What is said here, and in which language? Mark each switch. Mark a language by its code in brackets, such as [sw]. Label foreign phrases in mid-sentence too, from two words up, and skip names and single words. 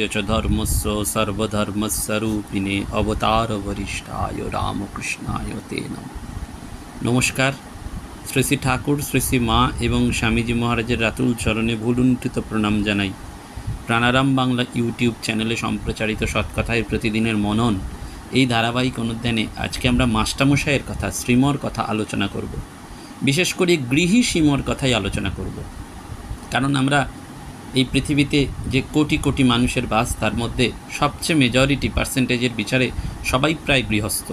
[sa] च धर्मस्य सर्वधर्मस्वरूपिणे अवतार वरिष्ठाय रामकृष्णाय ते नमः। [bn] नमस्कार। শ্রী শ্রী ঠাকুর শ্রী শ্রী মা এবং স্বামীজী মহারাজের রাতুল চরণে ভূলুণ্ঠিত প্রণাম জানাই। প্রাণারাম বাংলা ইউটিউব চ্যানেলে সম্প্রচারিত সৎকথায় প্রতিদিনের মনন এই ধারাবাহিক অনুধ্যানে আজকে আমরা মাস্টারমশাইয়ের কথা শ্রীমর কথা আলোচনা করব। বিশেষ করে গৃহী শ্রীমর কথাই আলোচনা করব, কারণ আমরা এই পৃথিবীতে যে কোটি কোটি মানুষের বাস তার মধ্যে সবচেয়ে [en] majority percentage [bn] বিচারে সবাই প্রায় গৃহস্থ।